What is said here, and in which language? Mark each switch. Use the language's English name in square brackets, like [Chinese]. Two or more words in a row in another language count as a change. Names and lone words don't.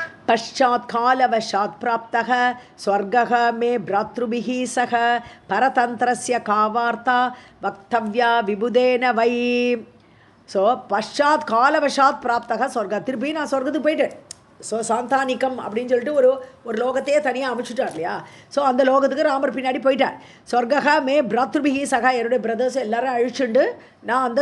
[Sanskrit] पश्चात् कालवशात् प्राप्तः स्वर्गः मे भ्रातृभिः सह परतन्त्रस्य का वार्ता वक्तव्या विबुधेन वै ஸோ पश्चात् कालवशात् प्राप्तः स्वर्गः [Tamil] திருப்பி நான் சொர்க்கத்துக்கு போயிட்டேன் ஸோ சாந்தானிக்கம் அப்படின்னு சொல்லிட்டு ஒரு லோகத்தையே தனியாக அமைச்சுட்டார் இல்லையா ஸோ அந்த லோகத்துக்கு ராமர் பின்னாடி போயிட்டார் [Sanskrit] स्वर्गः मे भ्रातृभिः सह [Tamil] என்னுடைய பிரதர்ஸ் எல்லாரும் அழிச்சுண்டு நான் அந்த